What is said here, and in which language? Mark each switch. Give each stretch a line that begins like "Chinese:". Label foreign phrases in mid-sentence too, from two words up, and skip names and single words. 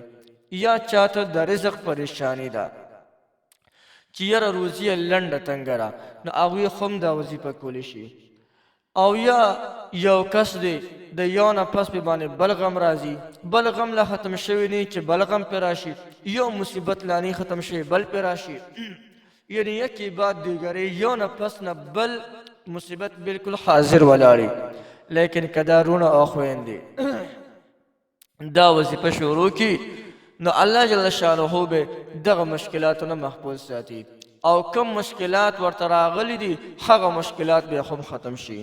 Pashto: یا چاته د رزق پریشانی ده چې یاره روزي یې لنډه تنګه ده، نو هغوی خو هم دا وظیفه کولی شي. او یا یو کس دی د یو نه پس پې باندې بل غم راځي، بل غم لا ختم شوی نه چې بل غم پې راشي، یو مصیبت لا نه ختم شوی بل پې راشي، یعنی
Persian: یکی بعد دیگری
Pashto: یو نه پس نه بل مصیبت بالکل حاضر ولاړي. لیکن که دا وروڼه او خویندې دا وظیفه شروع کی نو الله جل شانه به دغه مشکلاتونه محفوظ ساتي او کم مشکلات ورته راغلي دي هغه مشکلات به هم ختم شي.